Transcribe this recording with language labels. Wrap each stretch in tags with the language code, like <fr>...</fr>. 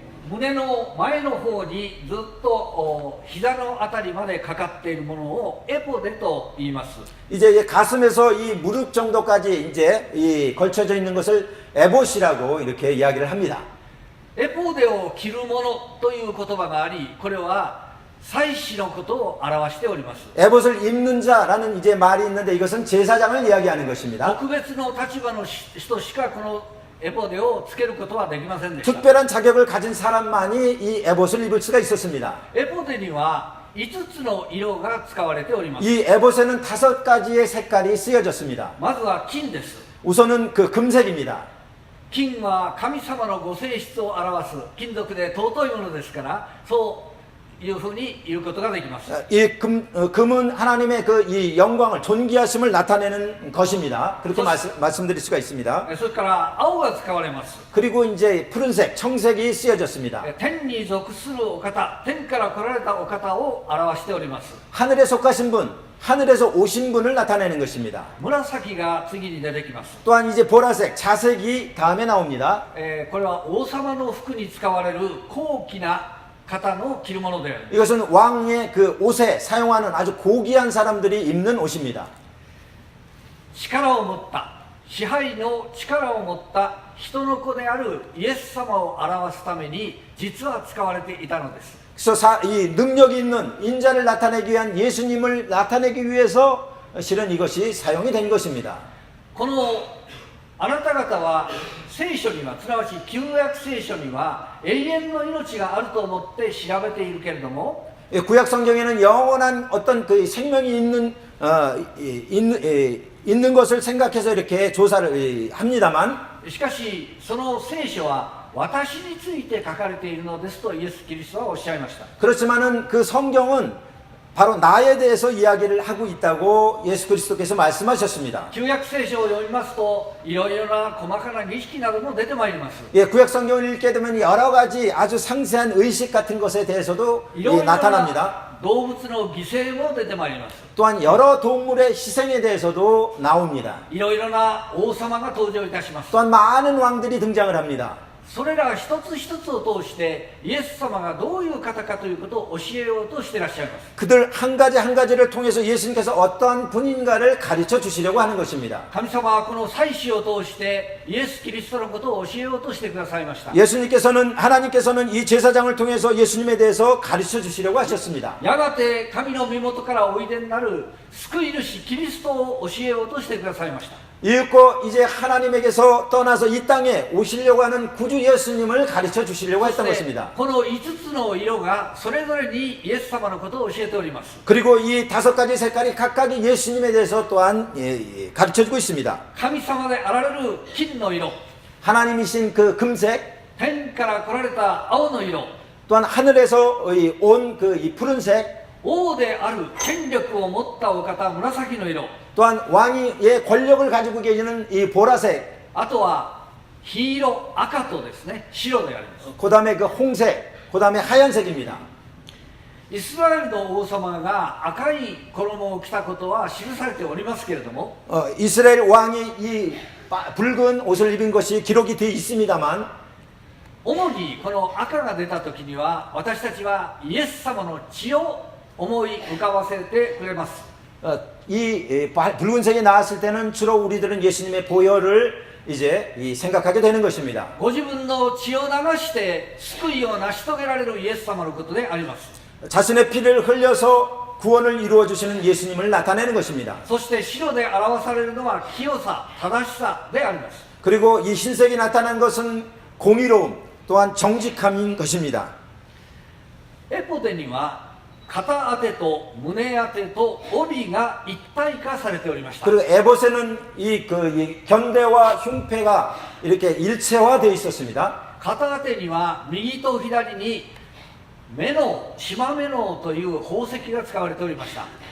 <ja>胸の前の方にずっと膝のあたりまでかかっているものをエポデと言います。</ja> <ko>이제 가슴에서 이 무릎 정도까지 이제 이 걸쳐져 있는 것을 에봇이라고 이렇게 이야기를 합니다.</ko> <ja>エポデを着るものという言葉があり、これは祭司のことを表しております。</ja> <ko>에봇을 입는 자라는 이제 말이 있는데 이것은 제사장을 이야기하는 것입니다.</ko> <ja>特別の立場の人しかこのエポデをつけることはできませんでした。</ja> <ko>특별한 자격을 가진 사람만이 이 에봇을 입을 수가 있었습니다.</ko> <ja>エポデには5つの色が使われております。</ja> <ko>이 에봇에는 5가지의 색깔이 쓰여졌습니다.</ko> <ja>まずは金です。</ja> <ko>우선은 그 금색입니다.</ko> <ja>金は神様のご性質を表す金属で尊いものですから、そういうふうに言うことができます。</ja> <ko>이 금은 하나님의 그 이 영광을 존귀하심을 나타내는 것입니다. 그렇게 말씀드릴 수가 있습니다.</ko> <ja>それから青が使われます。</ja> <ko>그리고 이제 푸른색, 청색이 쓰여졌습니다.</ko> <ja>天に属するお方、天から来られたお方を表しております。</ja> <ko>하늘에 속하신 분, 하늘에서 오신 분을 나타내는 것입니다.</ko> <ja>紫が次に出てきます。</ja> <ko>또한 이제 보라색, 자색이 다음에 나옵니다.</ko> <ja>これは王様の服に使われる高貴な方の着るものである。</ja> <ko>이것은 왕의 그 옷에 사용하는 아주 고귀한 사람들이 입는 옷입니다.</ko> <ja>力を持った支配の力を持った人の子であるイエス様を表すために実は使われていたのです。</ja> <ko>그래서 이 능력이 있는 인자를 나타내기 위한 예수님을 나타내기 위해서 실은 이것이 사용이 된 것입니다.</ko> <ja>このあなた方は聖書には、すなわち旧約聖書には永遠の命があると思って調べているけれども、</ja> <ko>구약 성경에는 영원한 어떤 그 생명이 있는 것을 생각해서 이렇게 조사를 합니다만,</ko> <ja>しかしその聖書は私について書かれているのですとイエス・キリストはおっしゃいました。</ja> <ko>그렇지만은 그 성경은 바로 나에 대해서 이야기를 하고 있다고 예수 그리스도께서 말씀하셨습니다.</ko> <ja>旧約聖書を読みますといろいろな細かな儀式なども出てまいります。</ja> <ko>예, 구약 성경을 읽게 되면 여러 가지 아주 상세한 의식 같은 것에 대해서도</ko> <ja>いろいろ</ja> <ko>나타납니다.</ko> <ja>な動物の犠牲も出てまいります。</ja> <ko>또한 여러 동물의 희생에 대해서도 나옵니다.</ko> <ja>いろいろな王様が登場いたします。</ja> <ko>또한 많은 왕들이 등장을 합니다.</ko> <ja>それら一つ一つを通してイエス様がどういう方かということを教えようとしていらっしゃいます。</ja> <ko>그들 한 가지 한 가지를 통해서 예수님께서 어떠한 분인가를 가르쳐 주시려고 하는 것입니다.</ko> <ja>神様はこの祭司を通してイエス・キリストのことを教えようとしてくださいました。</ja> <ko>하나님께서는 이 제사장을 통해서 예수님에 대해서 가르쳐 주시려고 하셨습니다.</ko> <ja>やがて神の身元からおいでになる救い主キリストを教えようとしてくださいました。</ja> <ko>이윽고 이제 하나님에게서 떠나서 이 땅에 오시려고 하는 구주 예수님을 가르쳐 주시려고 했던 것입니다.</ko> <ja>この5つの色がそれぞれにイエス様のことを教えております。</ja> <ko>그리고 이 5가지 색깔이 각각의 예수님에 대해서 또한 가르쳐 주고 있습니다.</ko> <ja>神様であられる金の色、</ja> <ko>하나님이신 그 금색,</ko> <ja>天から来られた青の色、</ja> <ko>또한 하늘에서 온 그 이 푸른색,</ko> <ja>王である権力を持ったお方紫の色、</ja> <ko>또한 왕의 권력을 가지고 계시는 이 보라색,</ko> <ja>あとは黄色、赤とですね、白であります。</ja> <ko>그다음에 그 홍색, 그다음에 하얀색입니다.</ko> <ja>イスラエルの王様が赤い衣を着たことは記されておりますけれども、</ja> <ko>이스라엘 왕이 이 붉은 옷을 입은 것이 기록이 되어 있습니다만</ko> <ja>主にこの赤が出た時には私たちはイエス様の血を思い浮かばせてくれます。</ja> <ko>이 붉은색이 나왔을 때는 주로 우리들은 예수님의 보혈을 이제 생각하게 되는 것입니다.</ko> <ja>ご自分の血を流して救いを成し遂げられるイエス様のことであります。</ja> <ko>자신의 피를 흘려서 구원을 이루어 주시는 예수님을 나타내는 것입니다.</ko> <ja>そして白で表されるのは清さ、正しさであります。</ja> <ko>그리고 이 흰색이 나타난 것은 공의로움 또한 정직함인 것입니다.</ko> <ja>エポデには肩当てと胸当てと帯が一体化されておりました。</ja> <ko>그리고 에봇에는 이 견대와 흉패가 이렇게 일체화되어 있었습니다.</ko> <ja>肩当てには右と左に目の縞目のという宝石が使われておりました。</ja>